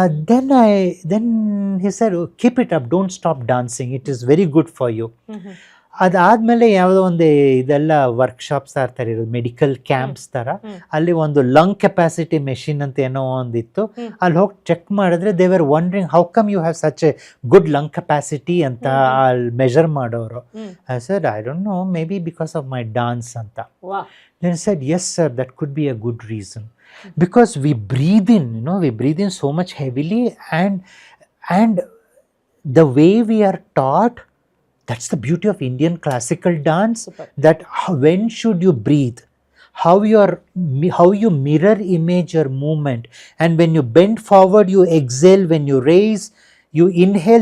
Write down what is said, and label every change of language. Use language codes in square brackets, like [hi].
[en] Then he said, oh, keep it up, don't stop dancing, it is very good for you. [kn] ಅದಾದಮೇಲೆ ಯಾವುದೋ ಒಂದು ಇದೆಲ್ಲ workshops ಥರ ಇರೋದು, ಮೆಡಿಕಲ್ ಕ್ಯಾಂಪ್ಸ್ ಥರ. ಅಲ್ಲಿ ಒಂದು ಲಂಗ್ ಕೆಪಾಸಿಟಿ ಮೆಷಿನ್ ಅಂತ ಏನೋ ಒಂದಿತ್ತು. ಅಲ್ಲಿ ಹೋಗಿ ಚೆಕ್ ಮಾಡಿದ್ರೆ [en] they were wondering how come you have such a good lung capacity [kn] ಅಂತ ಅಲ್ಲಿ ಮೆಷರ್ ಮಾಡೋರು. [en] I said, I don't know, maybe because of my dance ಅಂತ. Then I said, yes sir, that could be a good reason. Because we breathe in, you know, we breathe in so much heavily, and the way we are taught, that's the beauty of Indian classical dance. Super. That when should you breathe, how you mirror image your movement, and when you bend forward you exhale, when you raise you inhale.